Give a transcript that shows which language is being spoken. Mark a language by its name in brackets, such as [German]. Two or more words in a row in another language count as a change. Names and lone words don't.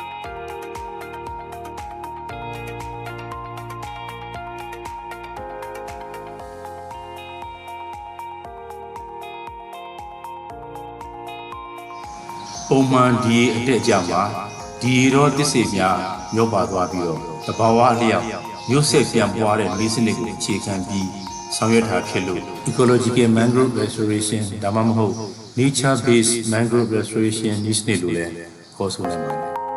[Burmese] ပုံမှန်ဒီအတက်အကျမှာဒီရောသစ္စေများမျောပါသွားပြီးတော့တဘာဝအလျောက်မျိုးဆက်ပြန်ပွားတဲ့လေးစနစ်ကိုအခြေခံပြီးဆောင်ရွက်ထားဖြစ်လို့ [English] ecological mangrove restoration [Burmese] ဒါမှမဟုတ် [English] nature based mangrove restoration [Burmese] နည်းစနစ်လို့လည်းခေါ်ဆိုနိုင်ပါတယ်